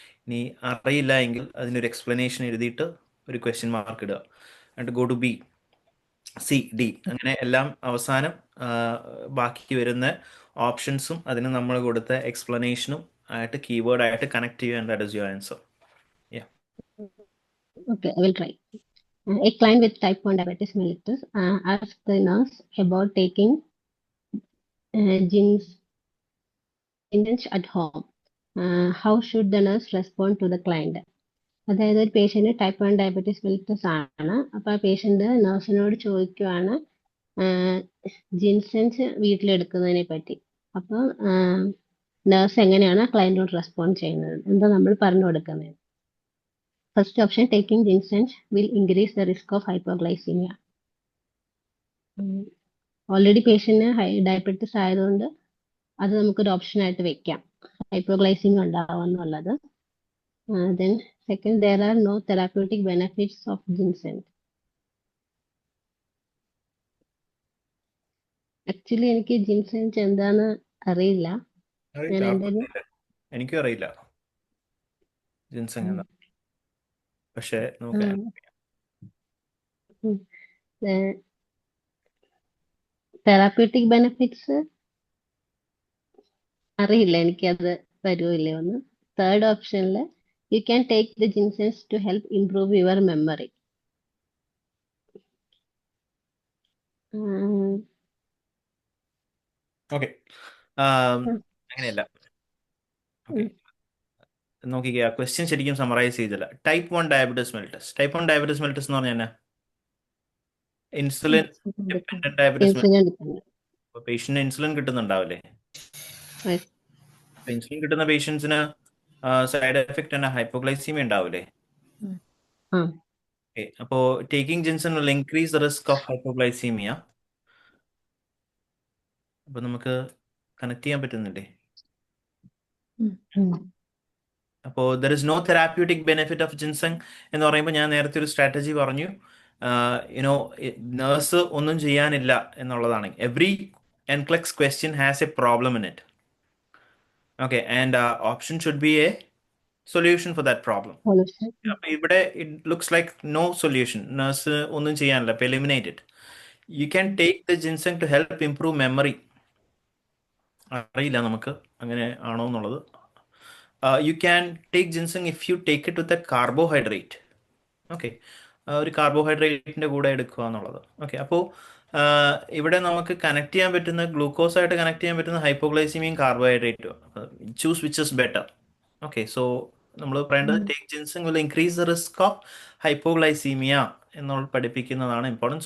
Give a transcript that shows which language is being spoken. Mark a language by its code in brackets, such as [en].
[ml] ഇനി അറിയില്ല എങ്കിൽ അതിനൊരു എക്സ്പ്ലനേഷൻ എഴുതിയിട്ട് ഒരു ക്വസ്റ്റ്യൻ മാർക്ക് ഇടുക. എന്നിട്ട് go to B, C, D, അങ്ങനെ എല്ലാം അവസാനം ബാക്കി വരുന്ന ഓപ്ഷൻസും അതിന് നമ്മൾ കൊടുത്ത എക്സ്പ്ലനേഷനും ആയിട്ട് കീവേഡ് ആയിട്ട് കണക്ട് ചെയ്യുക. [en] And that is your answer. Okay, I will try. A client with type 1 diabetes mellitus asked the nurse about taking ginseng at home. How should the nurse respond to the client? [ml] അതായത് ഒരു patient type 1 diabetes mellitus ആണ്. അപ്പോൾ ആ patient നഴ്സിനോട് ചോദിക്കുവാണ് ജിൻസെൻസ് വീട്ടിലെടുക്കുന്നതിനെ പറ്റി. അപ്പോൾ nurse എങ്ങനെയാണ് ക്ലയന്റിനോട് respond ചെയ്യുന്നത്, എന്താ നമ്മൾ പറഞ്ഞു കൊടുക്കുന്നത്? [en] First option, taking ginseng will increase the risk of hypoglycaemia. [ml] Already പേഷ്യന്റിന് diabetes ആയതുകൊണ്ട് അത് നമുക്കൊരു ഓപ്ഷൻ ആയിട്ട് വെക്കാം, ഹൈപ്പോഗ്ലൈസീമിയ ഉണ്ടാവും എന്നുള്ളത്. [en] Then second, there are no therapeutic benefits of ginseng. [ml] Actually എനിക്ക് ജിൻസെൻസ് എന്താന്ന് അറിയില്ല. ഞാൻ എനിക്കും അറിയില്ല ജിൻസെങ് എന്താ. പക്ഷേ നമുക്ക് തെറാപ്യൂട്ടിക് ബെനിഫിറ്റ്സ് അറിയില്ല, എനിക്കത് വരുമോ ഇല്ലയോ എന്ന്. [en] Third ഓപ്ഷനിൽ you can take the ginseng to help improve your memory. [ml] Okay, അങ്ങനെയല്ല. ഓക്കെ, നോക്കിക്കുക, ക്വസ്റ്റ്യൻ ശരിക്കും സമ്മറൈസ് ചെയ്തില്ല. Type 1 diabetes mellitus. Type 1 diabetes mellitus എന്ന് പറഞ്ഞാൽ എന്നാ? Insulin dependent diabetes mellitus. അപ്പോൾ പേഷ്യന്റിന് ഇൻസുലിൻ കിട്ടുന്നുണ്ടാവില്ലേ? ഇൻസുലിൻ കിട്ടുന്ന പേഷ്യൻസിന് സൈഡ് എഫക്റ്റ് തന്നെ ഹൈപ്പോഗ്ലൈസീമിയ ഉണ്ടാവില്ലേ? അപ്പോൾ [en] Taking ginseng will increase the risk of hypoglycaemia. [ml] അപ്പൊ നമുക്ക് കണക്ട് ചെയ്യാൻ പറ്റുന്നില്ലേ? അപ്പോൾ [en] there is no therapeutic benefit of ginseng [ml] എന്ന് പറയുമ്പോൾ ഞാൻ നേരത്തെ ഒരു സ്ട്രാറ്റജി പറഞ്ഞു, യുനോ നേഴ്സ് ഒന്നും ചെയ്യാനില്ല എന്നുള്ളതാണ്. [en] Every NCLEX question has a problem in it. Okay, and option should be a solution for that problem. But it looks like no solution. [ml] Nurse ഒന്നും ചെയ്യാനില്ല, അപ്പോൾ [en] eliminate it. You can take the ginseng to help improve memory. [ml] അറിയില്ല നമുക്ക് അങ്ങനെ ആണോ എന്നുള്ളത്. [en] You can take ginseng if you take it with a carbohydrate. [ml] Okay, ഒരു കാർബോഹൈഡ്രേറ്റിൻ്റെ കൂടെ എടുക്കുക എന്നുള്ളത്. ഓക്കെ, അപ്പോൾ ഇവിടെ നമുക്ക് കണക്ട് ചെയ്യാൻ പറ്റുന്ന ഗ്ലൂക്കോസായിട്ട് കണക്ട് ചെയ്യാൻ പറ്റുന്ന ഹൈപ്പോഗ്ലൈസീമിയും കാർബോഹൈഡ്രേറ്റും. [en] Choose which is better. [ml] Okay, so നമ്മൾ പറയേണ്ടത് [en] take ginseng will increase the risk of hypoglycaemia [ml] എന്നുള്ള പഠിപ്പിക്കുന്നതാണ് ഇമ്പോർട്ടൻറ്റ്.